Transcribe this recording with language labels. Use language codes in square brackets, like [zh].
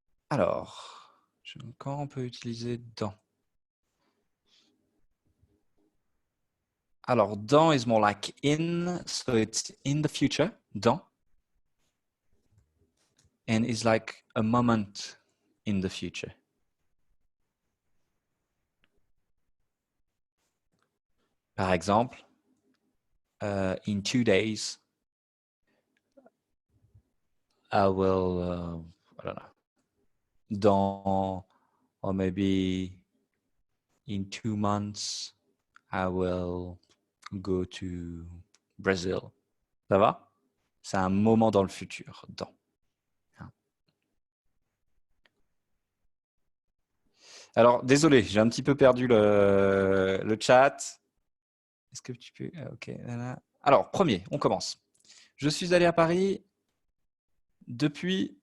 [fr] Alors, quand on peut utiliser dans? [en] Alors, dans is more like in, so it's in the future, dans. And is like a moment in the future. Par exemple, in 2 days, I will, I don't know, dans, or maybe in 2 months, I will go to Brazil. [fr] Ça va? C'est un moment dans le futur, dans. Alors, désolé, j'ai un petit peu perdu le chat. Est-ce que tu peux... Ok. Alors, premier, on commence. Je suis allé à Paris depuis...